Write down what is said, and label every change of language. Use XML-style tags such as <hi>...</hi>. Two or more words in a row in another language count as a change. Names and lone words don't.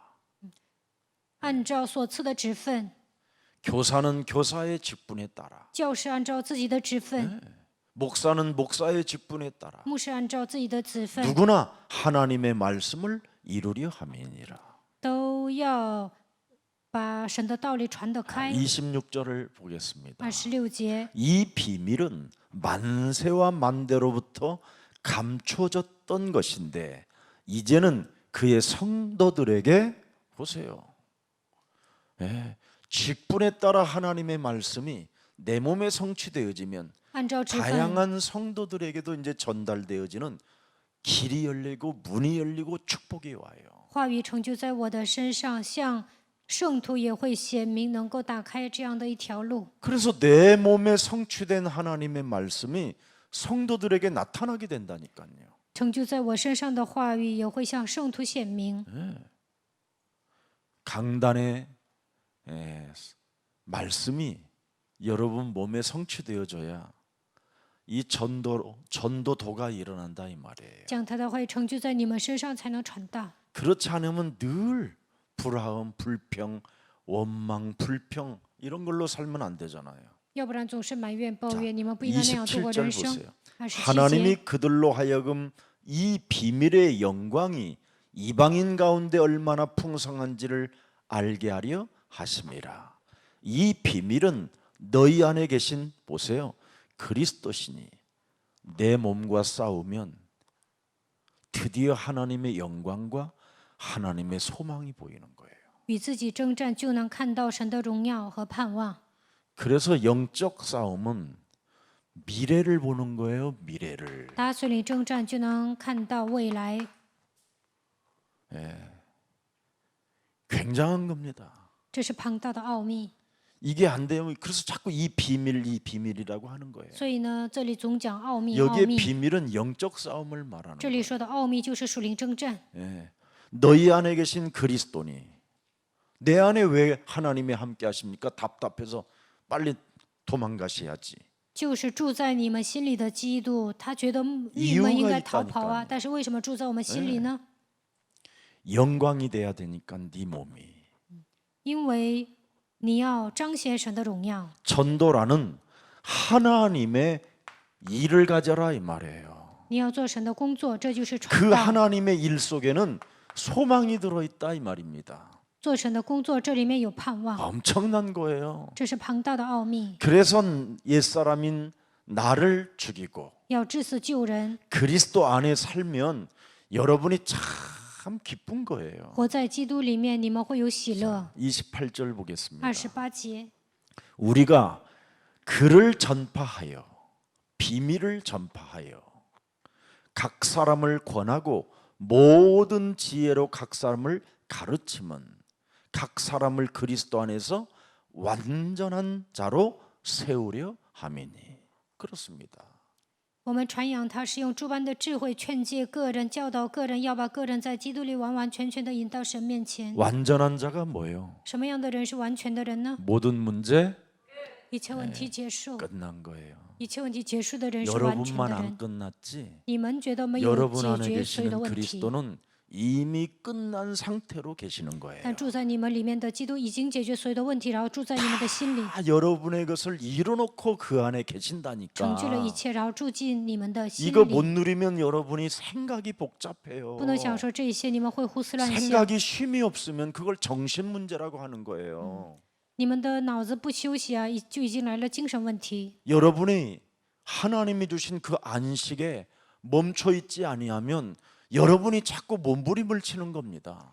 <zh>按照所赐的职分，</zh> <ko>교사는 교사의 직분에 따라,</ko> <zh>教师按照自己的职分，</zh> <ko>목사는 목사의 직분에 따라</ko> <zh>牧师按照自己的职分，</zh> <ko>누구나 하나님의 말씀을 이루려 함이니라.</ko> <zh>都要把神的道理传得开。</zh> <ko>26절을 보겠습니다.</ko> <zh>26节，</zh> <ko>이 비밀은 만세와 만대로부터 감춰졌던 것인데 이제는 그의 성도들에게 보세요. 직분에 따라 하나님의 말씀이 내 몸에 성취되어지면</ko> <zh>按照职分，</zh> <ko>다양한 성도들에게도 이제 전달되어지는 길이 열리고 문이 열리고 축복이 와요.</ko> <zh>话语成就在我的身上，像圣徒也会显明，能够打开这样的一条路。</zh> <ko>그래서 내 몸에 성취된 하나님의 말씀이 성도들에게 나타나게 된다니까요.</ko> <zh>成就在我身上的话语也会向圣徒显明。</zh> <ko>강단의 말씀이 여러분 몸에 성취되어져야 이 전도도가 일어난다 이 말이에요.</ko> <zh>讲他的话语成就在你们身上，才能传道。</zh> <ko>그렇지 않으면 늘 불화음, 불평, 원망, 불평 이런 걸로 살면 안 되잖아요.</ko> <zh>要不然总是埋怨抱怨，你们不应该那样度过</zh> <ko>27절</ko> <zh>人生。</zh> <ko>보세요.</ko> <zh>27</zh> <ko>하나님이</ko> <zh>节，</zh> <ko>그들로 하여금 이 비밀의 영광이 이방인 가운데 얼마나 풍성한지를 알게 하려 하심이라. 이 비밀은 너희 안에 계신 보세요. 그리스도시니 내 몸과 싸우면 드디어 하나님의 영광과 하나님의 소망이 보이는 거예요.</ko> <zh>与自己征战，就能看到神的荣耀和盼望。</zh> <ko>그래서 영적 싸움은 미래를 보는 거예요. 미래를.</ko> <zh>打属灵征战，就能看到未来。</zh> <ko>굉장한 겁니다.</ko> <zh>这是庞大的奥秘。</zh> <ko>이게 안 되면 그래서 자꾸 이 비밀이라고 하는 거예요.</ko> <zh>所以呢，这里总讲奥秘，奥</zh> <ko>여기에</ko> <zh>秘。</zh> <ko>비밀은 영적 싸움을 말하는</ko> <zh>这</zh> <ko>거예요.</ko> <zh>里说的奥秘就是属灵征战。</zh> <ko>너희 안에 계신 그리스도니 내 안에 왜 하나님이 함께 하십니까? 답답해서 빨리 도망가셔야지.</ko> <zh>就是住在你们心里的基督，他觉得郁闷应该逃跑啊，</zh> <ko>이유가 있다니까요.</ko> <zh>但是为什么住在我们心里呢？</zh> <ko>영광이 돼야 되니까 네 몸이.</ko> <zh>因为你要彰显神的荣耀。</zh> <ko>전도라는 하나님의 일을 가져라 이 말이에요.</ko> <zh>你要做神的工作，这就是传</zh> <ko>그</ko> <zh>道。</zh> <ko>하나님의 일 속에는 소망이 들어있다 이 말입니다.</ko> <zh>做神的工作，这里面有盼望，</zh> <ko>엄청난 거예요.</ko> <zh>这是庞大的奥秘。</zh> <ko>그래서 옛사람인 나를 죽이고</ko> <zh>要致死救人，</zh> <ko>그리스도 안에 살면 여러분이 참 기쁜 거예요.</ko> <zh>活在基督里面，你们会有喜乐。</zh> <ko>28절 보겠습니다.</ko> <zh>28节，</zh> <ko>우리가 그를 전파하여 비밀을 전파하여 각 사람을 권하고 모든 지혜로 각 사람을 가르치면 각 사람을 그리스도 안에서 완전한 자로 세우려 함이니. 그렇습니다.</ko> <zh>我们传扬他是用诸般的智慧劝诫个人，教导个人，要把个人在基督里完完全全的引到神面前。</zh> <ko>완전한 자가 뭐예요?</ko> <zh>什么样的人是完全的人呢？</zh> <ko>모든 문제</ko> <zh>一切问题结束，</zh> <ko>끝난 거예요.</ko> <zh>一切问题结束的人是完全</zh> <ko>여러분만</ko> <zh>的</zh> <ko>안</ko> <zh>人。</zh> <ko>끝났지.</ko> <zh>你们觉得没有</zh> <ko>여러분</ko> <zh>解</zh> <ko>안에</ko> <zh>决所有的</zh> <ko>계시는</ko> <zh>问题，</zh> <ko>그리스도는 이미 끝난 상태로 계시는 거예요.</ko> <zh>但住在你们里面的基督已经解决所有的问题，然后住在你们的心里，</zh> <ko>여러분의 것을 이뤄놓고 그 안에</ko> <zh>成</zh> <ko>계신다니까.</ko> <zh>就了一切，然后住进你们的心</zh> <ko>이거 못</ko> <zh>里。</zh> <ko>누리면 여러분이 생각이 복잡해요.</ko> <zh>不能享受这一些，你们会胡思乱想。</zh> <ko>생각이 쉼이 없으면 그걸 정신 문제라고 하는 거예요.</ko> <zh>你们的脑子不休息啊，就已经来了精神问题。</zh> <ko>여러분이 하나님이 주신 그 안식에 멈춰 있지 아니하면 여러분이 자꾸 몸부림을 치는 겁니다.</ko>